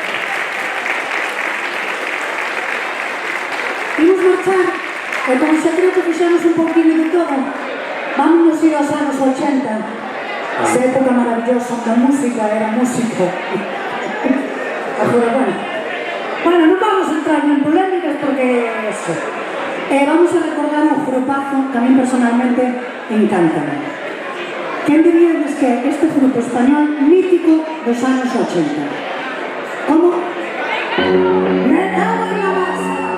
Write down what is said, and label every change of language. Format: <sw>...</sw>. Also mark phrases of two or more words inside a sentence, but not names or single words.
<gl>Imos marchar, e como xa creo que fixamos un pouquinho de todo, vámonos ir aos anos 80, esa época maravillosa onde a música era músico. Agora, bueno, non vamos a entrar en polémicas porque eso.</gl> <es>Vamos a recordar un grupazo que a mí personalmente encanta. ¿Quién diría que este grupo español mítico dos años 80? ¿Cómo? ¡Me cago en la masa!</es>